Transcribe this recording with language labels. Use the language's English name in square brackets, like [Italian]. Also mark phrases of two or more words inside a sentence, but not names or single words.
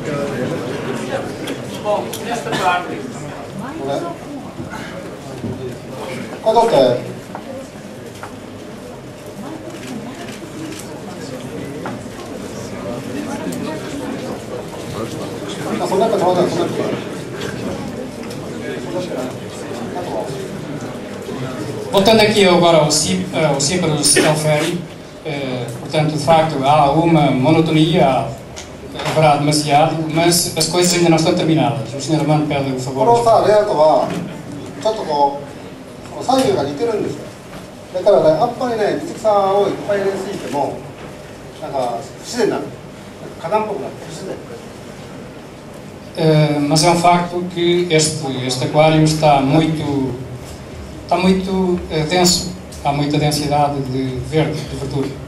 [Japanese] これ取って。そんなことない。 [Portuguese] Voltando aqui agora ao Cíparos Elferi, portanto, de facto, há uma monotonia, haverá demasiado, mas as coisas ainda não estão terminadas. O Sr. Armando pede o favor. [Japanese] このさ、レイアウトは、ちょっとこう、左右が似てるんですよ。だからね、あんまりね、水草をいっぱい入れすぎても、なんか不自然なの。花壇っぽくなって不自然。 [Portuguese] Mas é um facto que este aquário está muito denso, há muita densidade de verde, de verdura.